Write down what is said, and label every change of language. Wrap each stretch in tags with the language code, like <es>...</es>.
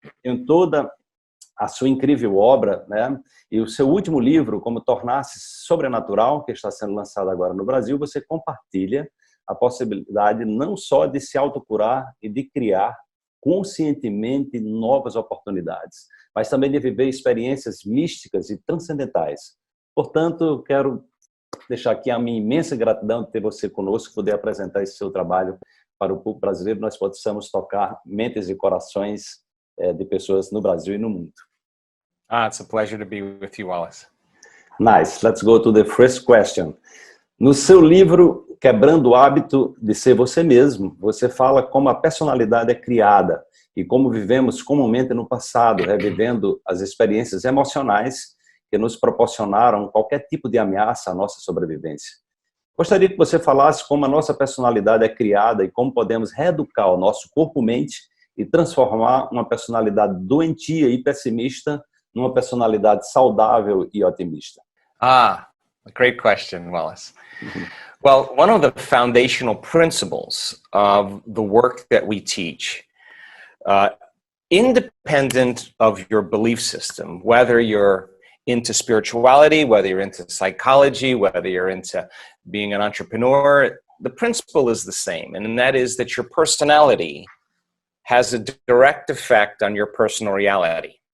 <pt>Em toda a sua incrível obra, né, e o seu último livro, Como Tornar-se Sobrenatural, que está sendo lançado agora no Brasil, você compartilha a possibilidade não só de se autocurar e de criar conscientemente novas oportunidades, mas também de viver experiências místicas e transcendentais. Portanto, quero deixar aqui a minha imensa gratidão de ter você conosco, poder apresentar esse seu trabalho para o público brasileiro, nós possamos tocar mentes e corações de pessoas no Brasil e no mundo.</pt> <en>It's a pleasure to be with you, Wallace. Nice. Let's go to the first question.</en> <pt>No seu livro, Quebrando o Hábito de Ser Você Mesmo, você fala como a personalidade é criada e como vivemos comumente no passado, revivendo as experiências emocionais que nos proporcionaram qualquer tipo de ameaça à nossa sobrevivência. Gostaria que você falasse como a nossa personalidade é criada e como podemos reeducar o nosso corpo-mente e transformar uma personalidade doentia e pessimista numa personalidade saudável e otimista.</pt> <en>A great question, Wallace. Well, one of the foundational principles of the work that we teach, independent of your belief system, whether you're into spirituality, whether you're into psychology, whether you're into being an entrepreneur, the principle is the same, and that is that your personality has a direct effect on your personal reality.</en>